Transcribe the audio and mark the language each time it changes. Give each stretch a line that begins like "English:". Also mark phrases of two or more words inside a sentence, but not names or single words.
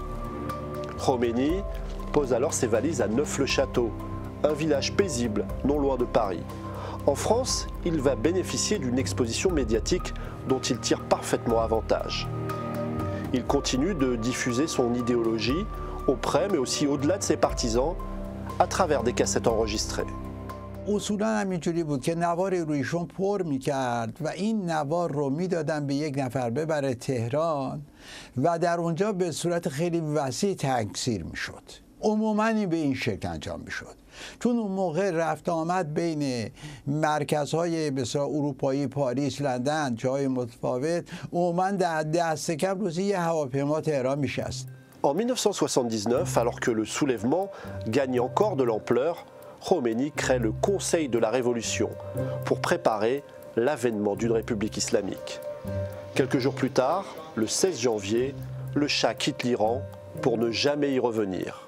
French: Khomeini pose alors ses valises à Neuf-le-Château, un village paisible non loin de Paris. En France, il va bénéficier d'une exposition médiatique dont il tire parfaitement avantage. Il continue de diffuser son idéologie auprès mais aussi au-delà de ses partisans à travers des cassettes enregistrées.
Persian: اصولا همینجوری بود که نوار رویشون پر میکرد و این نوار رو میدادن به یک نفر ببره تهران و در اونجا به صورت خیلی وسیع تکثیر میشد. عموما این به این شکل انجام میشد. چون اون موقع رفت آمد بین مرکزهای بسیار اروپایی، پاریس، لندن، جای متفاوت، عموما در دست کم روزی یه هواپیما تهران میشست.
French: En 1979, alors que le soulèvement gagne encore de l'ampleur, Khomeini crée le Conseil de la Révolution pour préparer l'avènement d'une république islamique. Quelques jours plus tard, le 16 janvier, le Shah quitte l'Iran pour ne jamais y revenir.